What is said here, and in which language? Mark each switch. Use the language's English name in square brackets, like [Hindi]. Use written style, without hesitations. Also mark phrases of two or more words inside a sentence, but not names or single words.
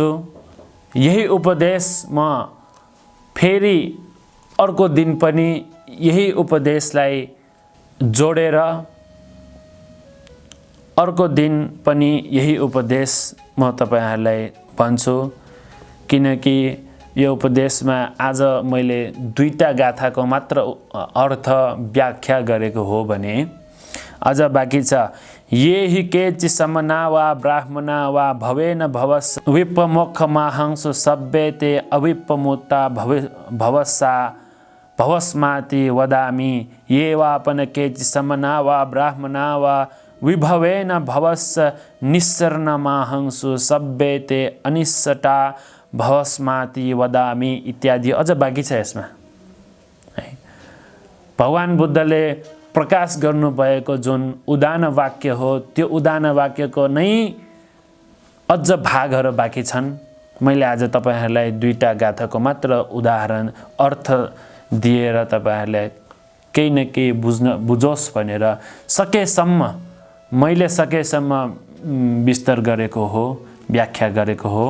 [Nepali] यही उपदेश म फेरि अर्को दिन पनि यही उपदेशलाई जोडेर अर्को दिन पनि यही उपदेश म तपाईहरुलाई भन्छु। किनकि यो उपदेशमा आज मैले दुईटा गाथाको मात्र अर्थ व्याख्या गरेको हो भने अझ बाँकी छ। [Pali] ये हि केचि समना वा ब्राह्मणा वा भवेन भवस विपमोक्ष माहंसु सभ्यते अविपमुता भवसा भवस्माति वदामि। ये वापन केचि समना वा ब्राह्मणा वा विभवेन भवस निस्सरण माहंसु सभ्यते अनिष्टा भवस्माति वदामि [Nepali] इत्यादि अझ बाँकी छ यसमा। भगवान बुद्धले प्रकाश गर्नुभएको जुन उदान वाक्य हो त्यो उदान वाक्यको नै अझ भागहरू बाँकी छन्। मैले आज तपाईहरुलाई दुईटा गाथाको मात्र उदाहरण अर्थ दिएर तपाईहरुलाई केही न केही बुझोस् भनेर मैले सकेसम्म विस्तार गरेको हो, व्याख्या गरेको हो।